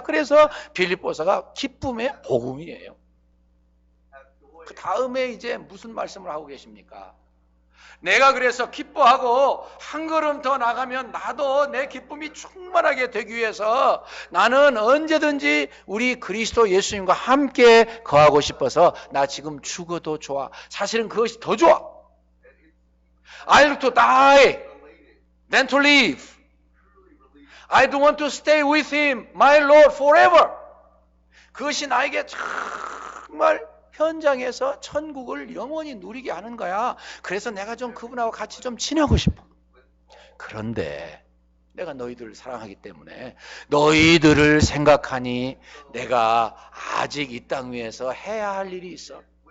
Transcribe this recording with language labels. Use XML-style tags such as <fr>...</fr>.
<ko>그래서 빌립보서가 기쁨의 복음이에요. 그 다음에 이제 무슨 말씀을 하고 계십니까? 내가 그래서 기뻐하고 한 걸음 더 나가면 나도 내 기쁨이 충만하게 되기 위해서 나는 언제든지 우리 그리스도 예수님과 함께 거하고 싶어서 나 지금 죽어도 좋아. 사실은 그것이 더 좋아.</ko> <en>I look to die than to live. I don't want to stay with him, my Lord, forever.</en> <ko>그것이 나에게 정말 현장에서 천국을 영원히 누리게 하는 거야. 그래서 내가 좀 그분하고 같이 좀 지내고 싶어. 그런데 내가 너희들을 사랑하기 때문에 너희들을 생각하니 내가 아직 이 땅 위에서 해야 할 일이 있어.</ko>